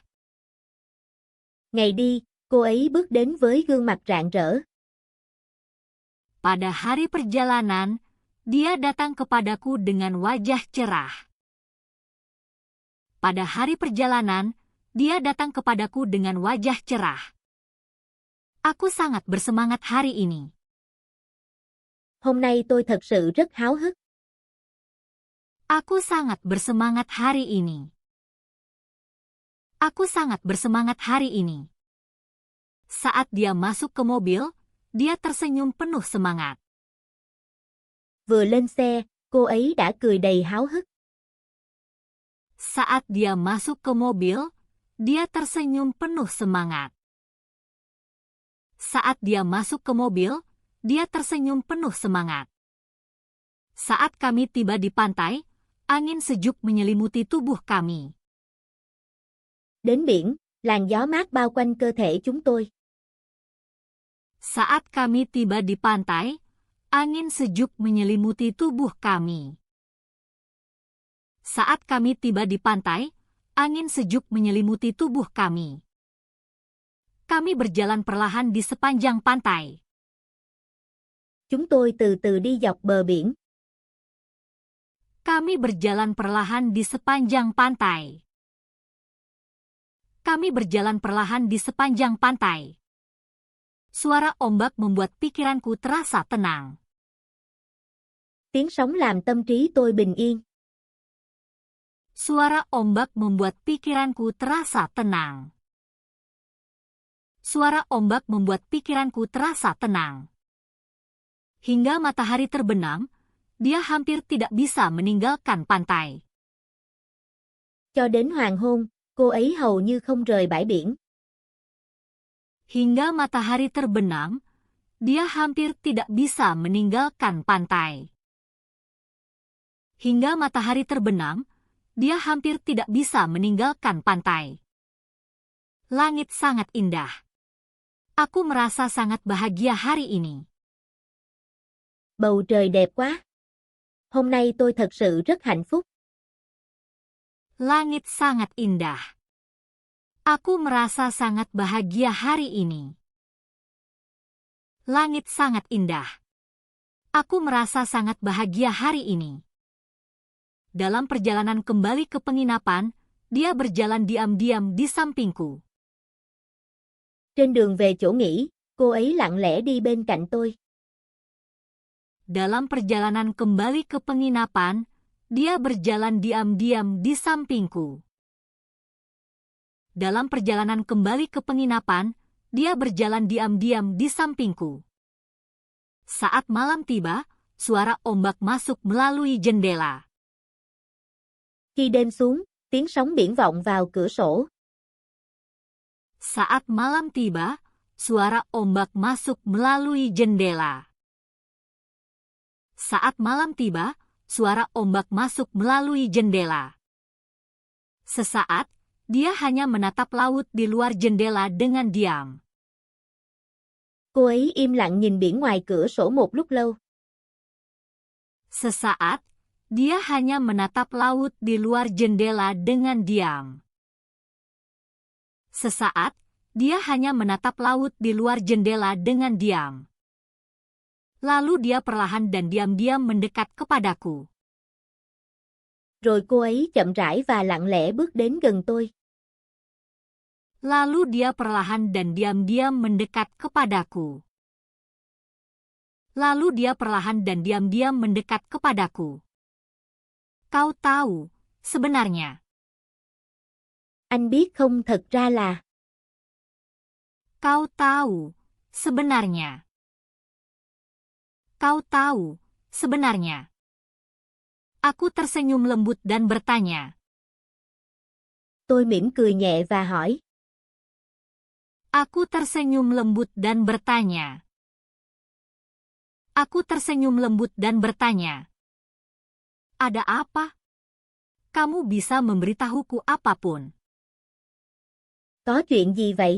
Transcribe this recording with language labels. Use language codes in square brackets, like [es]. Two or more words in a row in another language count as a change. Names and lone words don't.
[vi] Ngày đi, cô ấy bước đến với gương mặt rạng rỡ. [id] Pada hari perjalanan, dia datang kepadaku dengan wajah cerah. Pada hari perjalanan, dia datang kepadaku dengan wajah cerah. Aku sangat bersemangat hari ini. [vi] Hôm nay tôi thật sự rất háo hức. [id] Aku sangat bersemangat hari ini. Aku sangat bersemangat hari ini. Saat dia masuk ke mobil, dia tersenyum penuh semangat. [vi] Vừa lên xe, cô ấy đã cười đầy háo hức. [id] Saat dia masuk ke mobil, dia tersenyum penuh semangat. Saat dia masuk ke mobil, dia tersenyum penuh semangat. Saat kami tiba di pantai, angin sejuk menyelimuti tubuh kami. [vi] Đến biển, làn gió mát bao quanh cơ thể chúng tôi. [id] Saat kami tiba di pantai, angin sejuk menyelimuti tubuh kami. Saat kami tiba di pantai, angin sejuk menyelimuti tubuh kami. Kami berjalan perlahan di sepanjang pantai. [vi] Chúng tôi từ từ đi dọc bờ biển. [id] Kami berjalan perlahan di sepanjang pantai. Kami berjalan perlahan di sepanjang pantai. Suara ombak membuat pikiranku terasa tenang. [vi] Tiếng sóng làm tâm trí tôi bình yên. [id] Suara ombak membuat pikiranku terasa tenang. Suara ombak membuat pikiranku terasa tenang. Hingga matahari terbenam, dia hampir tidak bisa meninggalkan pantai. [vi] Cho đến hoàng hôn, cô ấy hầu như không rời bãi biển. [id] Hingga matahari terbenam, dia hampir tidak bisa meninggalkan pantai. Hingga matahari terbenam, dia hampir tidak bisa meninggalkan pantai. Langit sangat indah. Aku merasa sangat bahagia hari ini. [vi] Bầu trời đẹp quá. Hôm nay tôi thật sự rất hạnh phúc. [id] Langit sangat indah. Aku merasa sangat bahagia hari ini. Langit sangat indah. Aku merasa sangat bahagia hari ini. Dalam perjalanan kembali ke penginapan, dia berjalan diam-diam di sampingku. [vi] Trên đường về chỗ nghỉ, cô ấy lặng lẽ đi bên cạnh tôi. [id] Dalam perjalanan kembali ke penginapan, dia berjalan diam-diam di sampingku. Dalam perjalanan kembali ke penginapan, dia berjalan diam-diam di sampingku. Saat malam tiba, suara ombak masuk melalui jendela. [vi] Khi đêm xuống, tiếng sóng biển vọng vào cửa sổ. [id] Saat malam tiba, suara ombak masuk melalui jendela. Saat malam tiba, suara ombak masuk melalui jendela. Sesaat, dia hanya menatap laut di luar jendela dengan diam. [vi] Cô ấy im lặng nhìn biển ngoài cửa sổ một lúc lâu. [id] Sesaat, dia hanya menatap laut di luar jendela dengan diam. Sesaat, dia hanya menatap laut di luar jendela dengan diam. Lalu dia perlahan dan diam-diam mendekat kepadaku. [vi] Rồi cô ấy chậm rãi và lặng lẽ bước đến gần tôi. [id] Lalu dia perlahan dan diam-diam mendekat kepadaku. Lalu dia perlahan dan diam-diam mendekat kepadaku. Kau tahu, sebenarnya. [vi] Anh biết không, thật ra là. [id] Kau tahu, sebenarnya. Kau tahu, sebenarnya. Aku tersenyum lembut dan bertanya. [vi] Tôi mỉm cười nhẹ và hỏi. [id] Aku tersenyum lembut dan bertanya. Aku tersenyum lembut dan bertanya. Ada apa? Kamu bisa memberitahuku apapun. [vi] Có chuyện gì vậy?